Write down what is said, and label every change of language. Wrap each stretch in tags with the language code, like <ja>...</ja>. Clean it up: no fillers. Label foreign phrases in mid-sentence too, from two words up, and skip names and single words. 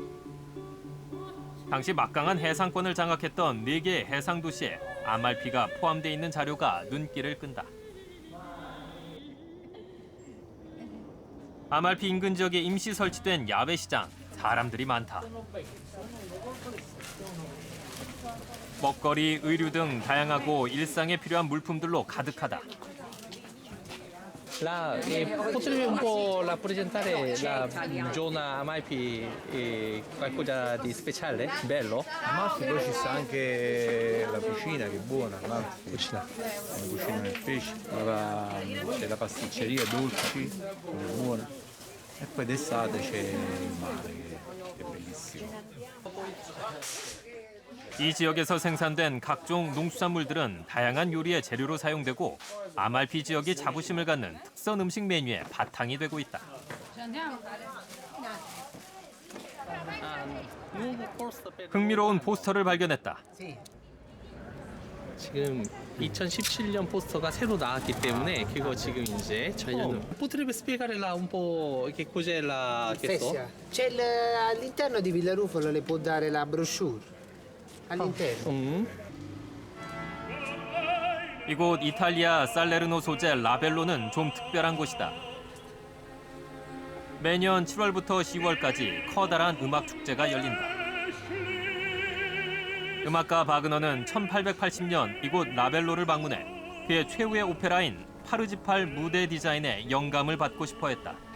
<ko>당시 막강한 해상권을 장악했던 4개의 해상 도시에 아말피가 포함돼 있는 자료가 눈길을 끈다. 아말피 인근 지역에 임시 설치된 야외 시장, 사람들이 많다. 먹거리, 의류 등 다양하고 일상에 필요한 물품들로 가득하다.</ko> <it>Potrebbe un po' rappresentare la zona Amalfi qualcosa di speciale? Bello? Amalfi poi ci sta anche la cucina che è buona, Amalfi. Cucina. La cucina del pesce, c'è la pasticceria, dolci, buona. E poi d'estate c'è il mare che è bellissimo.</it> <ko>이 지역에서 생산된 각종 농수산물들은 다양한 요리의 재료로 사용되고 아말피 지역이 자부심을 갖는 특선 음식 메뉴의 바탕이 되고 있다. 흥미로운 포스터를 발견했다. 지금 2017년 포스터가 새로 나왔기 때문에 그거 지금 이제</ko> <it>Potrebbe spiegarla un po' che cos'è la questo? C'è all'interno di Villarufolo le può dare la brochure. all'interno.</it> <ko>이곳 이탈리아 살레르노 소재 라벨로는 좀 특별한 곳이다. 매년 7월부터 10월까지 커다란 음악 축제가 열린다. 음악가 바그너는 1880년 이곳 라벨로를 방문해 그의 최후의 오페라인 파르지팔 무대 디자인에 영감을 받고 싶어 했다.</ko>